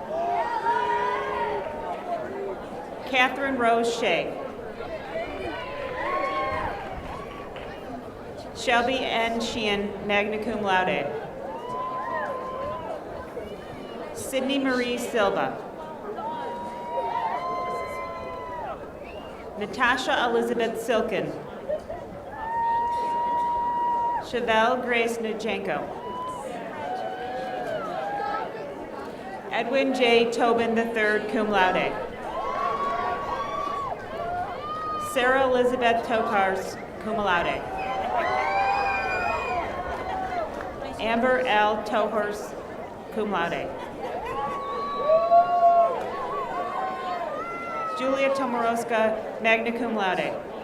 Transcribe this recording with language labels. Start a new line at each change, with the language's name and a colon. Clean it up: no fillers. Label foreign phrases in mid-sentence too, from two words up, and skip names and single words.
English: Catherine Rose Shea. Shelby N. Sheehan,
Latin: magna cum laude. Sydney Marie Silva.
English: Natasha Elizabeth Silkin. Chevelle Grace Nujenko. Edwin J. Tobin III,
Latin: cum laude.
English: Sarah Elizabeth Tokars,
Latin: cum laude.
English: Amber L. Tohors,
Latin: cum laude.
English: Julia Tomorowska,
Latin: magna cum laude.